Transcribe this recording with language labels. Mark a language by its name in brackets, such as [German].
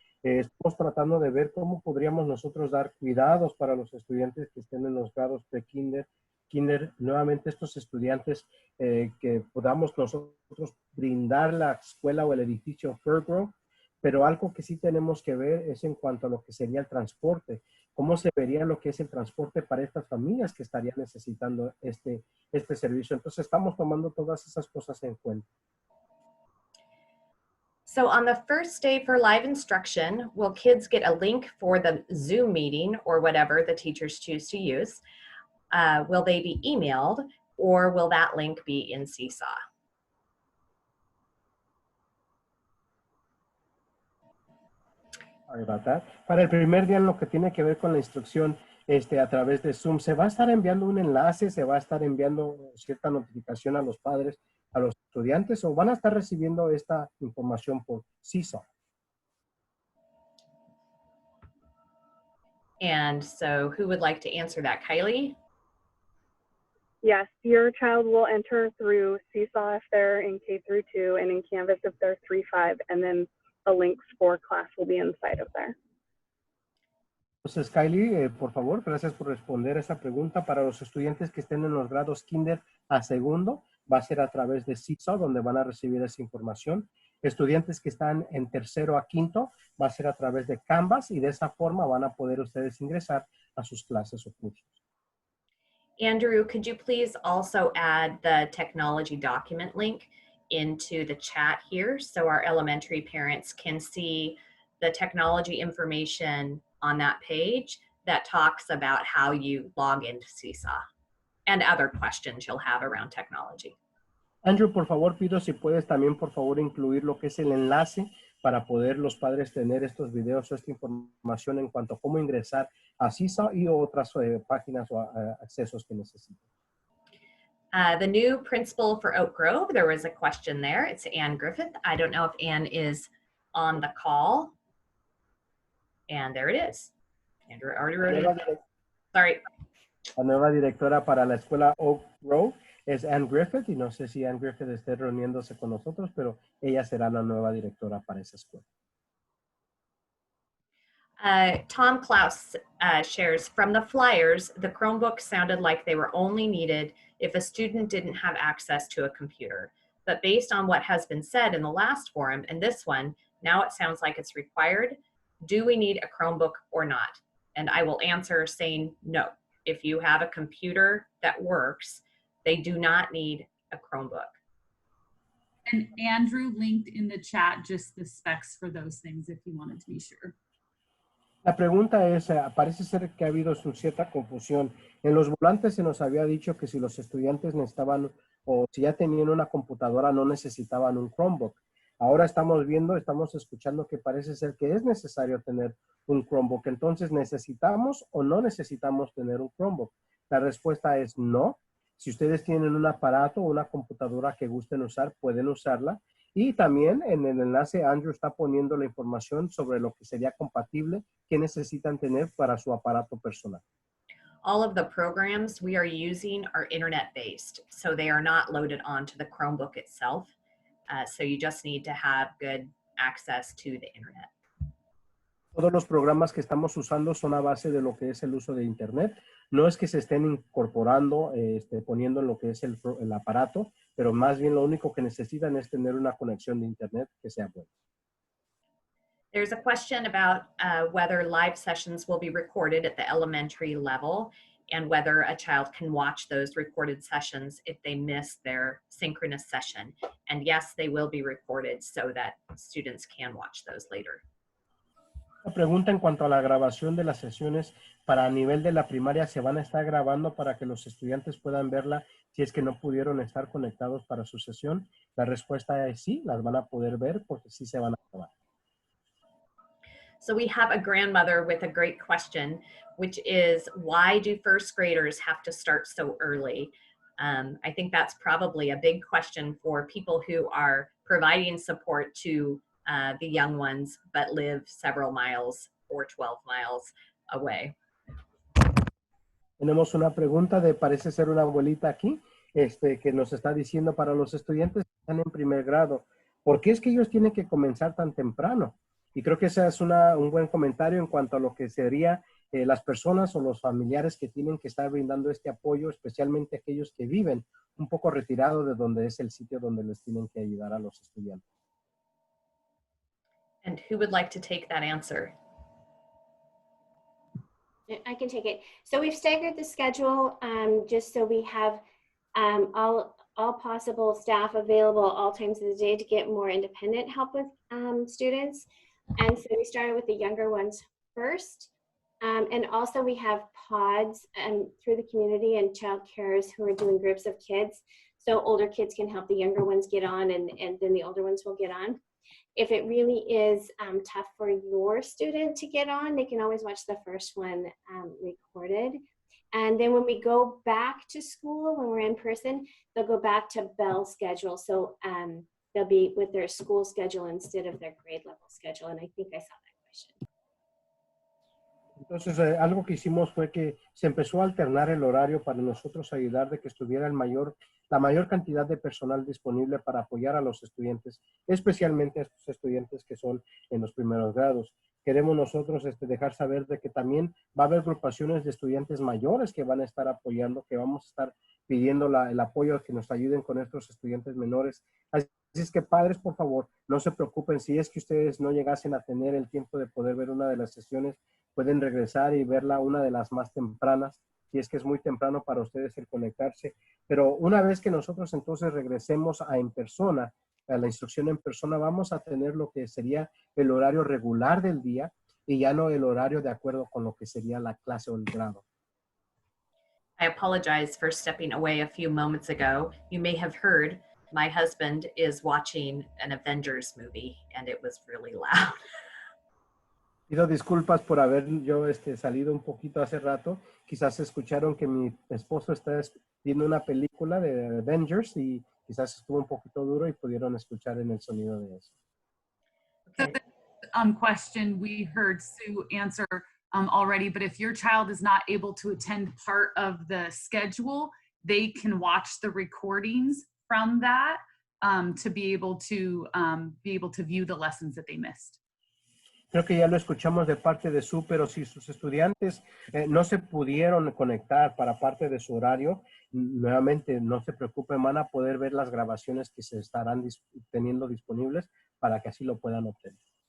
[Spanish] Estamos tratando de ver cómo podríamos nosotros dar cuidados para los estudiantes que estén en los grados de kinder, nuevamente estos estudiantes que podamos nosotros brindar la escuela o el edificio Fir Grove, pero algo que sí tenemos que ver es en cuanto a lo que sería el transporte. ¿Cómo se vería lo que es el transporte para estas familias que estarían necesitando este servicio? Entonces, estamos tomando todas esas cosas en cuenta. [English] So on the first day for live instruction, will kids get a link for the Zoom meeting or whatever the teachers choose to use? Will they be emailed, or will that link be in Seesaw? Sorry about that. [Spanish] Para el primer día, en lo que tiene que ver con la instrucción a través de Zoom, se va a estar enviando un enlace, se va a estar enviando cierta notificación a los padres, a los estudiantes, o van a estar recibiendo esta información por Seesaw. [English] And so who would like to answer that? Kylie? Yes, your child will enter through Seesaw if they're in K through 2 and in Canvas if they're 3-5, and then the links for class will be inside of there. [Spanish] Entonces, Kylie, por favor, gracias por responder esa pregunta. Para los estudiantes que estén en los grados kinder a segundo, va a ser a través de Seesaw, donde van a recibir esa información. Estudiantes que están en tercero a quinto, va a ser a través de Canvas, y de esa forma van a poder ustedes ingresar a sus clases o cursos. [English] Andrew, could you please also add the technology document link into the chat here so our elementary parents can see the technology information on that page that talks about how you log into Seesaw and other questions you'll have around technology. [Spanish] Andrew, por favor, pido si puedes también, por favor, incluir lo que es el enlace para poder los padres tener estos videos o esta información en cuanto a cómo ingresar a Seesaw y otras páginas o accesos que necesiten. [English] The new principal for Oak Grove, there was a question there. It's Ann Griffith. I don't know if Ann is on the call. And there it is. Andrew already wrote it. Sorry. [Spanish] La nueva directora para la escuela Oak Grove es Ann Griffith, y no sé si Ann Griffith esté reuniéndose con nosotros, pero ella será la nueva directora para esa escuela. [English] Tom Klaus shares, from the flyers, the Chromebooks sounded like they were only needed if a student didn't have access to a computer. But based on what has been said in the last forum and this one, now it sounds like it's required. Do we need a Chromebook or not? And I will answer saying no. If you have a computer that works, they do not need a Chromebook. And Andrew linked in the chat just the specs for those things if you wanted to be sure. [Spanish] La pregunta es, parece ser que ha habido cierta confusión. En los volantes se nos había dicho que si los estudiantes necesitaban o si ya tenían una computadora no necesitaban un Chromebook. Ahora estamos escuchando que parece ser que es necesario tener un Chromebook. Entonces, ¿necesitamos o no necesitamos tener un Chromebook? La respuesta es no. Si ustedes tienen un aparato o una computadora que gusten usar, pueden usarla. Y también en el enlace Andrew está poniendo la información sobre lo que sería compatible que necesitan tener para su aparato personal. [English] All of the programs we are using are internet-based, so they are not loaded onto the Chromebook itself. So you just need to have good access to the internet. [Spanish] Todos los programas que estamos usando son a base de lo que es el uso de internet. No es que se estén incorporando, poniendo en lo que es el aparato, pero más bien lo único que necesitan es tener una conexión de internet que sea buena. [English] There's a question about whether live sessions will be recorded at the elementary level and whether a child can watch those recorded sessions if they miss their synchronous session. And yes, they will be recorded so that students can watch those later. [Spanish] La pregunta en cuanto a la grabación de las sesiones para nivel de la primaria, ¿se van a estar grabando para que los estudiantes puedan verla si es que no pudieron estar conectados para su sesión? La respuesta es sí, las van a poder ver porque sí se van a grabar. [English] So we have a grandmother with a great question, which is, why do first graders have to start so early? I think that's probably a big question for people who are providing support to the young ones, but live several miles or 12 miles away. [Spanish] Tenemos una pregunta parece ser una abuelita aquí, que nos está diciendo para los estudiantes que están en primer grado, ¿por qué es que ellos tienen que comenzar tan temprano? Y creo que ese es un buen comentario en cuanto a lo que sería las personas o los familiares que tienen que estar brindando este apoyo, especialmente aquellos que viven un poco retirados de donde es el sitio donde les tienen que ayudar a los estudiantes. [English] And who would like to take that answer? I can take it. So we've staggered the schedule just so we have all possible staff available all times of the day to get more independent help with students. And so we started with the younger ones first. And also we have pods through the community and child carers who are doing groups of kids. So older kids can help the younger ones get on and then the older ones will get on. If it really is tough for your student to get on, they can always watch the first one recorded. And then when we go back to school, when we're in person, they'll go back to Bell's schedule. So they'll be with their school schedule instead of their grade level schedule. And I think I saw that question. [Spanish] Entonces, algo que hicimos fue que se empezó a alternar el horario para nosotros ayudar de que estuviera la mayor cantidad de personal disponible para apoyar a los estudiantes, especialmente a estos estudiantes que son en los primeros grados. Queremos nosotros dejar saber de que también va a haber agrupaciones de estudiantes mayores que van a estar apoyando, que vamos a estar pidiendo el apoyo, que nos ayuden con estos estudiantes menores. Así es que padres, por favor, no se preocupen. Si es que ustedes no llegasen a tener el tiempo de poder ver una de las sesiones, pueden regresar y verla una de las más tempranas, si es que es muy temprano para ustedes el conectarse. Pero una vez que nosotros entonces regresemos en persona, a la instrucción en persona, vamos a tener lo que sería el horario regular del día y ya no el horario de acuerdo con lo que sería la clase o el grado. [English] I apologize for stepping away a few moments ago. You may have heard my husband is watching an Avengers movie and it was really loud. [Spanish] Pido disculpas por haber yo salido un poquito hace rato. Quizás escucharon que mi esposo está viendo una película de Avengers y quizás estuvo un poquito duro y pudieron escuchar en el sonido de eso. [English] Okay. Question we heard Sue answer already, but if your child is not able to attend part of the schedule, they can watch the recordings from that to be able to view the lessons that they missed. [Spanish] Creo que ya lo escuchamos de parte de Sue, pero si sus estudiantes no se pudieron conectar para parte de su horario, nuevamente no se preocupen, van a poder ver las grabaciones que se estarán teniendo disponibles para que así lo puedan obtener.